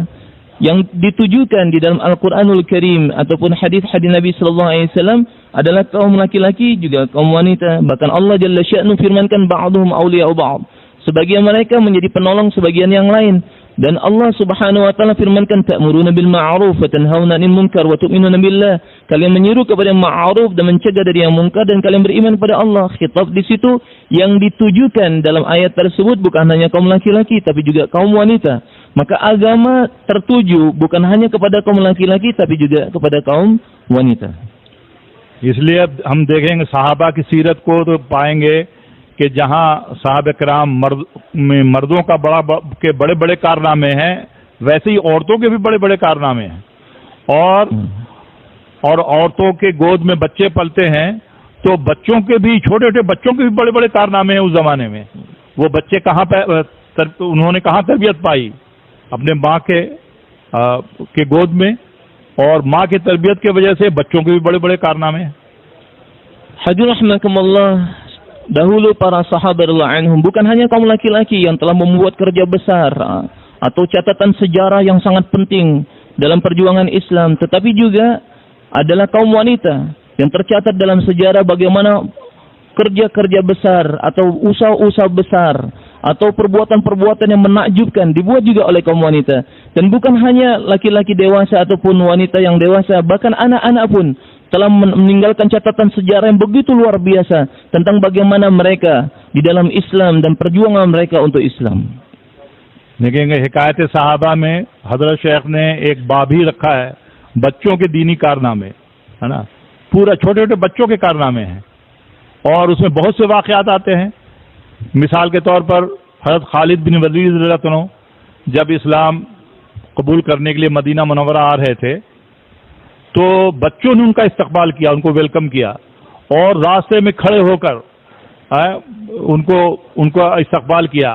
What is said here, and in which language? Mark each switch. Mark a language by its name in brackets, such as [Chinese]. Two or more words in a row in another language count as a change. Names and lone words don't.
[Indonesian] Yang ditujukan di dalam Al-Quranul Karim ataupun hadis-hadis Nabi SAW adalah kaum laki-laki juga kaum wanita. Bahkan Allah [Arabic] جل شأنه [Indonesian] firmankan [Arabic] بعضهم أولياء بعض. [Indonesian] Sebagian mereka menjadi penolong sebagian yang lain. Dan [Arabic] الله سبحانه وتعالى [Indonesian] firmankan [Arabic] تأمرون بالمعروف وتنهون عن المنكر وتؤمنون بالله. [Indonesian] Kalian menyeru kepada ma'ruf dan mencegah dari yang munkar dan kalian beriman kepada Allah. Khitab di situ yang ditujukan dalam ayat tersebut bukan hanya kaum laki-laki tapi juga kaum wanita. Maka agama tertuju bukan hanya kepada kaum laki-laki tapi juga kepada kaum wanita. [Hindi] इसलिए अब हम देखेंगे सहाबा की सीरत को तो पाएंगे कि जहां साहब कराम मर्दों का के बड़े बड़े कारनामे हैं, वैसे ही औरतों के भी बड़े बड़े कारनामे हैं। और औरतों के गोद में बच्चे पलते हैं तो बच्चों के भी, छोटे छोटे बच्चों के भी बड़े बड़े कारनामे हैं उस जमाने में। वो बच्चे उन्होंने कहाँ तरबियत पाई? अपने माँ के गोद में, और माँ की तरबियत की वजह से बच्चों के भी बड़े बड़े कारनामे हैं। [Indonesian] Hadirin rahimakumullah, dahulu para sahabat [Arabic] رضي الله عنهم [Indonesian] bukan hanya kaum laki-laki yang telah membuat kerja besar atau catatan sejarah yang sangat penting dalam perjuangan Islam, tetapi juga adalah kaum wanita yang tercatat dalam sejarah bagaimana kerja-kerja besar atau usaha-usaha besar atau perbuatan-perbuatan yang menakjubkan dibuat juga oleh kaum wanita. Dan bukan hanya laki-laki dewasa ataupun wanita yang dewasa, bahkan anak-anak pun telah meninggalkan catatan sejarah yang begitu luar biasa tentang bagaimana mereka di dalam Islam dan perjuangan mereka untuk Islam. [Hindi] देखेंगे हिकायत सहाबा में हजरत शेख ने एक बाब ही रखा है बच्चों के दीनी कारनामे, है ना, पूरा छोटे छोटे बच्चों के कारनामे हैं और उसमें बहुत से वाक़यात आते हैं। मिसाल के तौर पर हजरत खालिद बिन वलीद [Arabic] رضي الله عنه [Hindi] जब इस्लाम कबूल करने के लिए मदीना मुनव्वरा आ रहे थे तो बच्चों ने उनका इस्तकबाल किया, उनको वेलकम किया और रास्ते में खड़े होकर उनको इस्तकबाल किया।